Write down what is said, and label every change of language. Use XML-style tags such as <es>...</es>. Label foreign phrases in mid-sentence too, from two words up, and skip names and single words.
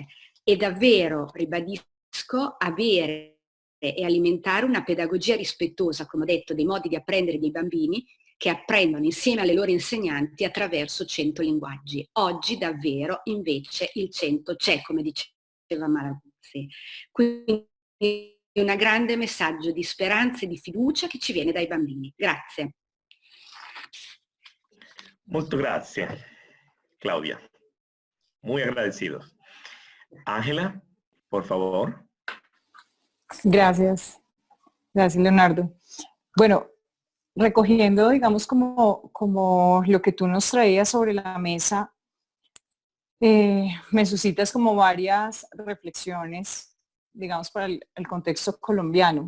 <it>E davvero, ribadisco, avere e alimentare una pedagogia rispettosa, come ho detto, dei modi di apprendere dei bambini che apprendono insieme alle loro insegnanti attraverso 100 linguaggi. Oggi davvero invece il 100 c'è, come diceva Maraguzzi. Quindi un grande messaggio di speranza e di fiducia che ci viene dai bambini. Grazie.</it> <es>Muchas gracias, Claudia. Muy agradecidos. Ángela, por favor. Gracias. Gracias, Leonardo. Bueno, recogiendo, digamos, como lo que tú nos traías sobre la mesa, me suscitas como varias reflexiones, digamos, para el contexto colombiano.</es>